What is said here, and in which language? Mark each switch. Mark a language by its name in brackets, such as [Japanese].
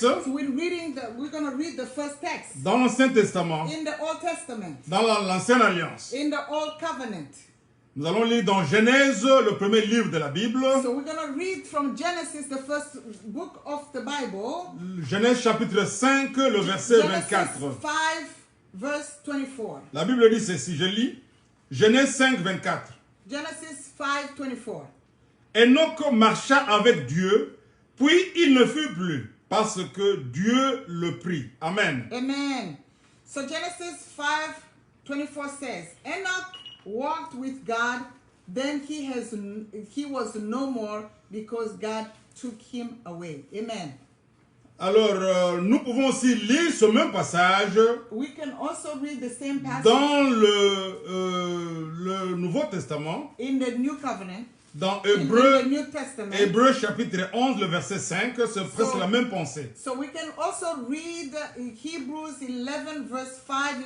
[English] So we're going to read the first text [French] dans l'Ancien Testament, [English] in the Old Testament, [French] dans l'Ancienne Alliance. [English] in the Old Covenant. [French] Nous allons lire dans Genèse, le premier livre de la Bible, [English] So we're going to read from Genesis, the first book of the Bible, [French] Genèse chapitre 5, le verset [English] Genesis [French] 24. [English] 5, verse 24. [French] La Bible dit ceci, je lis, Genèse 5, 24. [English] Genesis 5, 24. [French] Enoch marcha avec Dieu, puis il ne fut plus, parce que Dieu le prit. Amen. Amen. [English] So Genesis 5, 24 says, Enoch walked with God, then he was no more because God took him away. Amen. [French] Alors, nous pouvons aussi lire ce même passage [English] We can also read the same passage [French] dans le Nouveau Testament, [English] in the New Covenant, [French] dans [English] in the [French] Hébreux, [English] New Testament. [French] Hébreux chapitre 11, le verset 5, c'est presque la même pensée. [English] So we can also read Hebrews 11 verse 5.